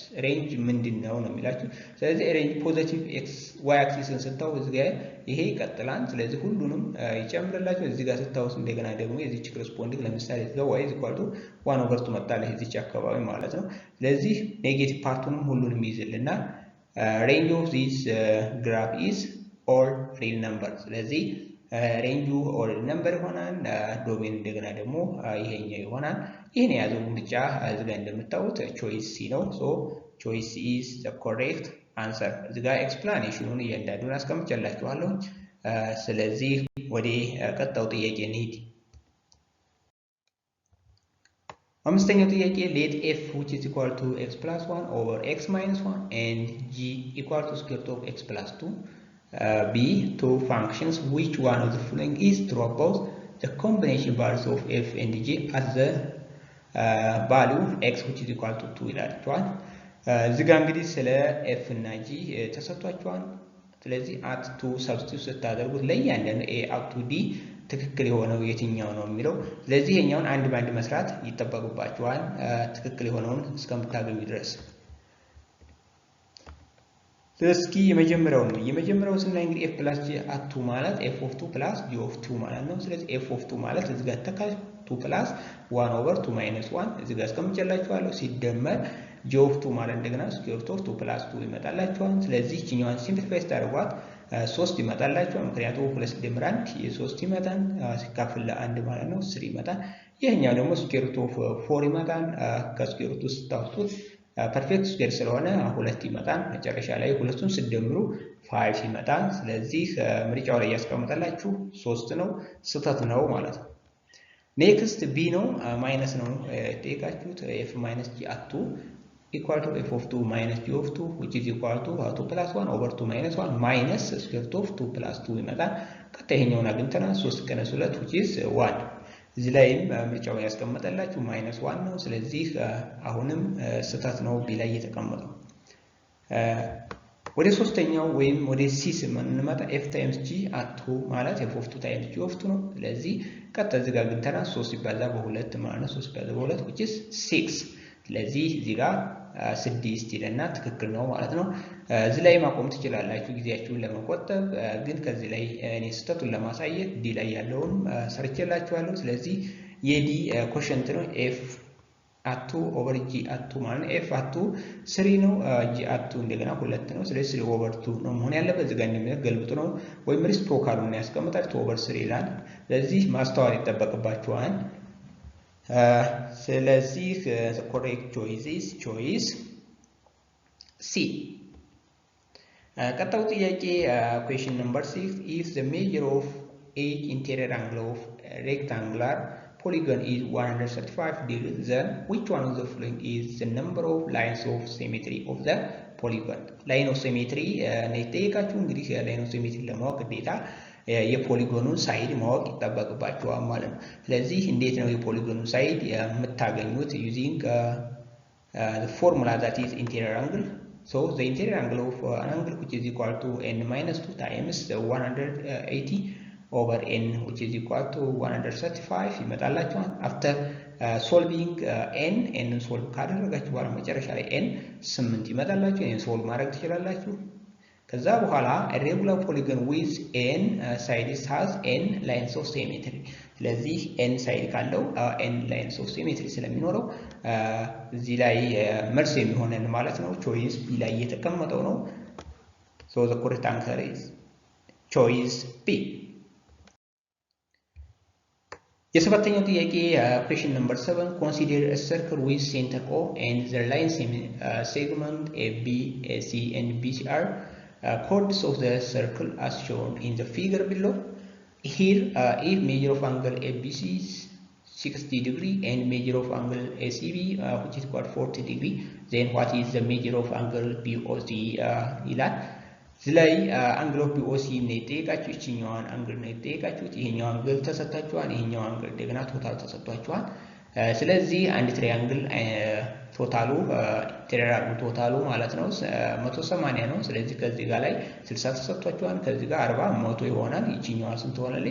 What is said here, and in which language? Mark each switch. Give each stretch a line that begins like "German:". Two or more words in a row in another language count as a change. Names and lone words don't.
Amharic: ሬንጅ ምንድነው ነው የሚላችሁ ስለዚህ ሬንጅ
English: positive x y axis
Amharic: ስታው እዚህ ጋር ይሄ ይቀጥላል ስለዚህ ሁሉንም ይጨምርላችሁ እዚህ ጋር ስታውስ እንደገና ደግሞ የዚች ኮረስፖንዲንግ ለምሳሌ እዚህ ጋር y = 1/2 መጣለህ እዚች አካባቢ ማለት ነው ስለዚህ ኔጌቲቭ ፓርቱንም ሁሉንም ይይዝልና
English: range of this graph is all real number
Amharic: ስለዚህ ሬንጁ
English: all number
Amharic: ይሆናል ዶሜን እንደገና ደግሞ ይሄኛው ይሆናል ይሄን ያዘው ምርጫ እዚህ ጋር እንደምታዩት
English: choice C
Amharic: ነው
English: so choice C is the correct answer
Amharic: እዚህ ጋር ኤክስፕላኔሽኑን እያንዳንዱን አስቀምጬላችኋለሁ ስለዚህ ወደ ቀጣው ጥያቄ እንሂድ አምስተኛው ጥያቄ
English: let f which is equal to x + 1 over x - 1 and g equal to square root of x + 2 be two functions which one of the following is true about the combination values of f and g at the value x which is equal to 2
Amharic: ይላችኋል እዚህ ጋር እንግዲህ ስለ f እና g ተሰጥቷቸዋል ስለዚህ at 2 ሰብስቲቱት ስታደርጉት ለእያንዳንዱ
English: a up to d
Amharic: ትክክል የሆነው የትኛው ነው የሚለው ስለዚህ ይሄኛውን አንድ ባንድ መስራት ይተባበባችኋል ትክክል የሆነውን እስከምታገኙ ድረስ እስኪ የመጀመሪያው ስናይ እንግዲህ
English: f + g at 2
Amharic: ማለት
English: f of 2 + g of 2
Amharic: ማለት ነው ስለዚህ
English: f of 2
Amharic: ማለት እዚህ ጋር ተካል 2 + 1/2 - 1 እዚህ ጋር አስቀምጬላችኋለሁ ሲደመር
English: g of 2
Amharic: ማለት እንደገና
English: square root of 2 + 2
Amharic: ይመጣላችኋል ስለዚህ እቺኛዋን ሲምፕሊፋይ ስታደርጓት 3 ይመጣላችኋል ምክንያቱም 2 ሲደመር 1 የ3 ይመጣል ሲካፈል ለ1 ማለት ነው 3 ይመጣል ይሄኛው ደግሞ
English: square root of 4
Amharic: ይመጣል ከ
English: square root
Amharic: ውስጥ ታውጡት
English: perfect square
Amharic: ስለሆነ ሁለት ይመጣል መጨረሻ ላይ ሁለቱን ሲደምሩ 5 ይመጣል ስለዚህ ምርጫው ላይ ያስቀምጣላችሁ 3 ነው ስህተት ነው ማለት ነው ኔክስት ቢ ነው ማይነስ ነው ጠይቃችሁት
English: f - g at 2 equal to f of 2 minus g of 2 which is equal to 2 + 1/2 - 1 minus square root of 2 + 2
Amharic: ይመጣል ቀጣይኛውን አግኝተናል 3 + 2
English: which is 1
Amharic: እዚህ ላይም ምርጫውን ያስቀምጣላችሁ -1 ነው ስለዚህ አሁንም ስህተት ነው ቢ ላይ የተቀመጠው ወደ ሶስተኛው ወይም ወደ ሲ ስንመጣ
English: f times g at 2
Amharic: ማለት
English: f of 2 times g of 2
Amharic: ነው ስለዚህ ቀጣይ እዚህ ጋር ግንተና 3 ሲባዛ በ2 ማለት ነው 3 ሲባዛ በ2
English: which is 6
Amharic: ስለዚህ እዚህ ጋር 6 ይለና ትክክል ነው ማለት ነው እዚህ ላይ ማቆም ትችላላችሁ ጊዜያችሁን ለመቆጠብ ግን ከዚህ ላይ እኔ ስህተቱን ለማሳየት ዲ ላይ ያለውን ሰርቼላችኋለሁ ስለዚህ የዲ ኮሸንት ነው
English: f at 2 over g at 2
Amharic: ማለት ነው
English: f at 2
Amharic: 3 ነው
English: g at 2
Amharic: እንደገና 2 ነው ስለዚህ
English: 3 over 2
Amharic: ነው መሆን ያለበት እዚህ ጋር እንደሚገልብጡ ነው ወይም ሪስፕሮካሉን ያስቀምጣል
English: 2 over 3
Amharic: ይላል ስለዚህ ማስተዋል ይተበቅባችኋል ስለዚህ
English: the correct choice is choice C.
Amharic: ቀጣዩ ጥያቄ
English: question number 6 if the measure of each interior angle of a rectangular polygon is 135 degrees, then which one of the following is the number of lines of symmetry of the polygon? line of symmetry
Amharic: ነይጠይቃችሁ እንግዲህ
English: line of symmetry
Amharic: ለማወቅ ግዴታ የፖሊጎኑን ሳይድ ማወቅ ይጠበቅባችኋል ማለት ነው። ስለዚህ እንዴት ነው የፖሊጎኑን ሳይድ የምታገኙት?
English: using the formula that is interior angle. So the interior angle of an angle which is equal to n minus 2 times 180 over n which
Amharic: is equal to 135 ይመጣላችኋል።
English: after solving n solve
Amharic: ካደረጋችሁ በኋላ መጨረሻ ላይ n 8 ይመጣላችሁ። n solve ማድረግ ትችላላችሁ። ከዛ በኋላ
English: a regular polygon with n sides has n lines of symmetry።
Amharic: ስለዚህ n ሳይድ ካለው
English: n lines of symmetry
Amharic: ስለሚኖረው እዚህ ላይ መልስ የሚሆነን ማለት ነው
English: choice b
Amharic: ላይ የተቀመጠው ነው።
English: so the correct answer is choice b።
Amharic: የሰባተኛው ጥያቄ
English: question number 7 consider a circle with center O and the line segment AB, AC and BC are chords of the circle as shown in the figure below. Here if measure of angle ABC is 60 degree and measure of angle ACB which is equal 40 degree, then what is the measure of angle BOC
Amharic: ይላል። እዚህ ላይ
English: angle of BOC
Amharic: ነው የጠየቃችሁ። ይችኛዋን አንግል ነው የጠየቃችሁት። ይሄኛው አንግል ተሰጥቷችኋል። ይሄኛው አንግል እንደገና ቶታል ተሰጥቷችኋል። ስለዚህ አንድ ትሪያንግል ቶታሉ ትሪያንግል ቶታሉ ማለት ነው 180 ነው። ስለዚህ ከዚህ ጋር ላይ 60 ተሰጥቷችኋል። ከዚህ ጋር 40 100 ይሆናል። ይችኛዋ ስንት ትሆናለች?